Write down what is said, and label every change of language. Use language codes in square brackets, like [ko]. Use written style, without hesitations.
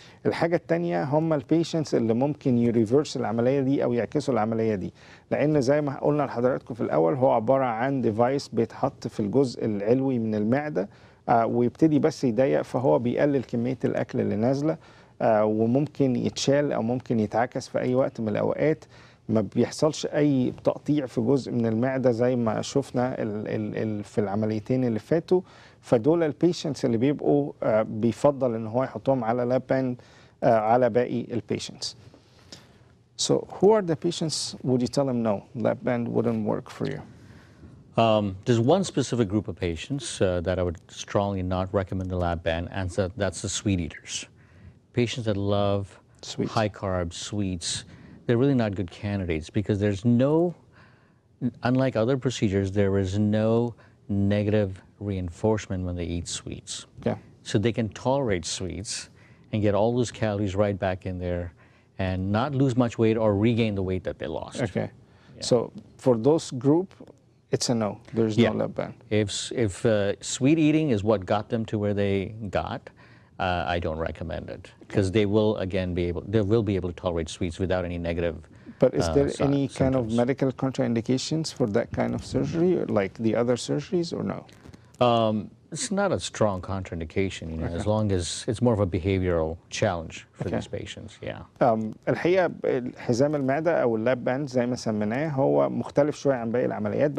[ar] الحاجة التانية هم البيشنتس اللي ممكن يريفرس العملية دي أو يعكسوا العملية دي، لأن زي ما قلنا لحضراتكم في الأول هو عبارة عن ديفايس بيتحط في الجزء العلوي من المعدة ويبتدي بس يضيق، فهو بيقلل كمية الأكل اللي نازلة وممكن يتشال أو ممكن يتعكس في أي وقت من الأوقات. ما بيحصلش أي تقطيع في جزء من المعدة زي ما شفنا في العمليتين اللي فاتوا. فدول البيشنتس اللي بيبقوا بيفضل إن هو يحطهم على لاب-باند على باقي البيشنتس. [en] So who are the patients would you tell them no, lap-band wouldn't work for you? There's one specific group of patients that I would strongly not recommend the lap-band, and that's the sweet eaters. Patients that love Sweets. high carb sweets, they're really not good candidates because there's no, unlike other procedures, there is no negative reinforcement when they eat sweets. Yeah. So they can tolerate sweets and get all those calories right back in there and not lose much weight or regain the weight that they lost. Okay. So for those group, it's a no. There's no lap-band. If sweet eating is what got them to where they got, I don't recommend it because they will again be able to tolerate sweets without any negative. But is there any kind of symptoms. medical contraindications for that kind of surgery, like the other surgeries, or no? It's not a strong contraindication, you know, as long as it's more of a behavioral challenge for these patients. Yeah. [ar] الحقيقة حزام المعدة أو اللاب باند زي ما سميناه هو مختلف شوية عن باقي العمليات.